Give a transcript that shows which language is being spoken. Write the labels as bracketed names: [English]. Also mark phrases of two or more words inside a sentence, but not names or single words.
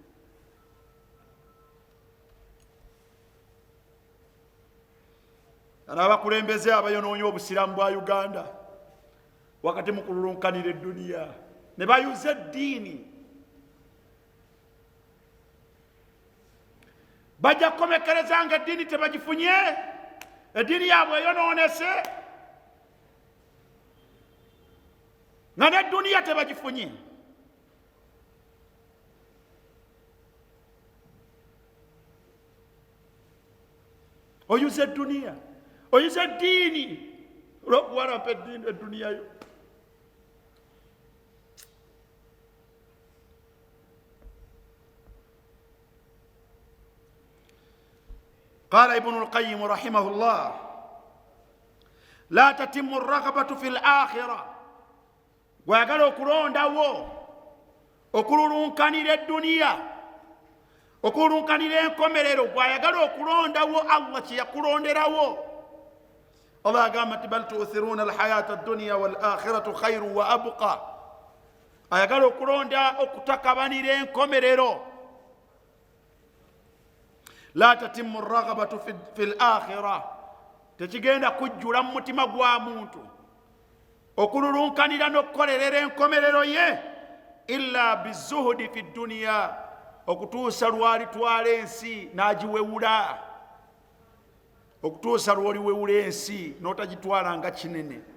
[Ganda] Abakulembeze abayonoonya obusiraamu bwa Uganda wakati mu kululunkanira edduniya ne bayuza eddiini, bajja kukomekereza nga eddiini tebagifunye, eddiini yaabwe eyonoonese, nga n'edduniya tebagifunye. Oyuza edduniya, oyuza eddiini olw'okuwalampa edduniya yo. [Arabic] قال ابن القيم رحمه الله: لا تتم الرغبة في الآخرة. [Ganda] Gwagala okulondawo okululunkanira edduniya, okululunkanira enkomerero, gwayagala okulondawo Allah kye yakulonderawo. Allah agamba nti [Arabic] بل تؤثرون الحياة الدنيا والآخرة خير وأبقى [Ganda] ayagala okulonda okutakabanira enkomerero. [Arabic] لا تتم رغبة في الآخرة, [Ganda] tekigenda kujjula mu mutima gwa muntu okululunkanira n'okukolerera enkomerero ye [Arabic] إلا بزهد في الدنيا, [Ganda] okutuusa lwalitwala ensi n'agiwewula, okutuusa lwoliwewula ensi n'otagitwala nga kinene.